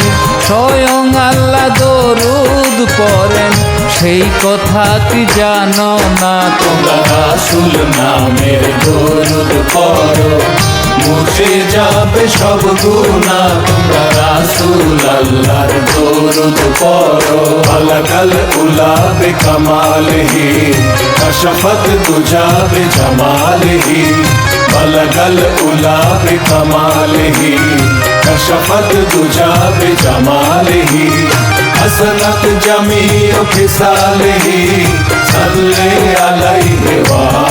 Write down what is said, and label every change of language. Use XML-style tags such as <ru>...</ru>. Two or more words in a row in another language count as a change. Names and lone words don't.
<bn>স্বয়ং আল্লাহ দরুদ পড়েন, সেই কথা কি জানো না? তোমরা রাসূল নামের দরুদ পড়ো, মুছে যাবে সব গুনাহ। তোমরা রাসূল আল্লাহর দরুদ পড়ো।</bn> <ar>بلغ العلى بكماله، كشف الدجى بجماله. بلغ العلى بكماله، كشف الدجى بجماله. حسنت جميع خصاله، صلوا عليه و</ar>